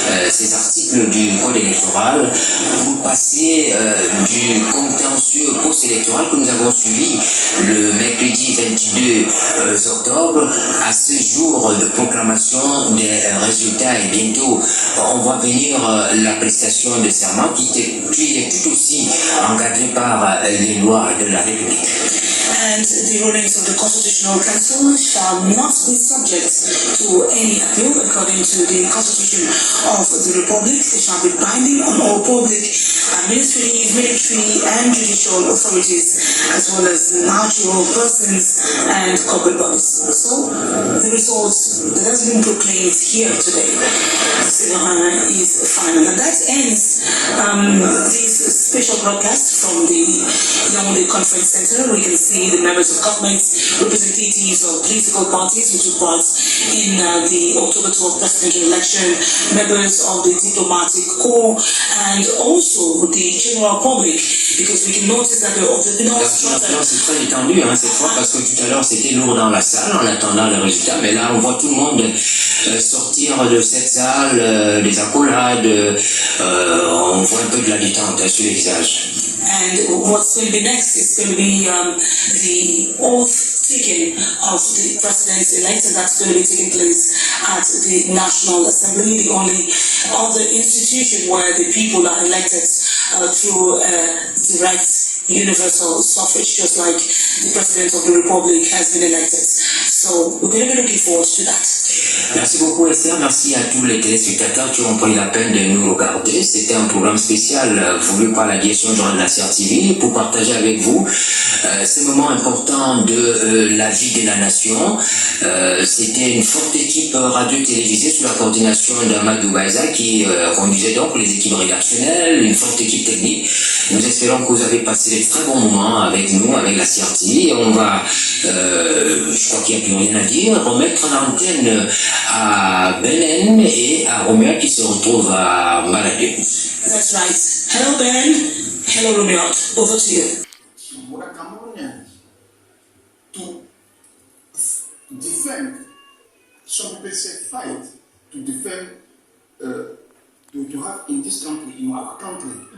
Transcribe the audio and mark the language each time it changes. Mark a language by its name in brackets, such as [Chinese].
[French] ces articles du Code électoral, pour passer du contentieux post-électoral que nous avons suivi le mercredi 22 octobre à ce jour de proclamation des résultats, et bientôt on voit venir la prestation de serment qui est tout aussi encadrée par les lois de la République. [English] And the rulings of the Constitutional Council shall not be subject to any appeal according to the Constitution of the Republic. They shall be binding on all public, administrative, military and judicial authorities, as well as natural persons and corporate bodies. So, the result that has been proclaimed here today is final. And that ends this special broadcast from the Yaoundé Conference Center. We can see the members of government, representatives of political parties who took part in the October 12th presidential election, members of the diplomatic corps, and also the general public, because we can notice that the [French] c'est très étendu cette fois, parce que tout à l'heure c'était lourd dans la salle en attendant le résultat, mais là on voit tout le monde sortir de cette salle, des accolades, on voit un peu de la détente sur les visages. [English] And what's going to be next is going to be the oath taking of the president-elect, and that's going to be taking place at the National Assembly, the only other institution where the people are elected through direct universal suffrage, just like the President of the Republic has been elected. So we're going to be looking forward to that. [French] Merci beaucoup Esther, merci à tous les téléspectateurs qui ont pris la peine de nous regarder. C'était un programme spécial voulu par la direction de la CRTV pour partager avec vous ces moments importants de la vie de la nation. C'était une forte équipe radio-télévisée sous la coordination d'Amadou Baïza qui conduisait donc les équipes rédactionnelles, une forte équipe technique. Nous espérons que vous avez passé de très bons moments avec nous, avec la CRTV. On va, je crois qu'il n'y a plus rien à dire, remettre l'antenne à Benen et à Roméa qui se retrouve à Maladie. [English] That's right. Hello Ben, hello Roméa, over to you. For the Cameroonians to defend, some people say fight, to defend, to have in this country, in our country.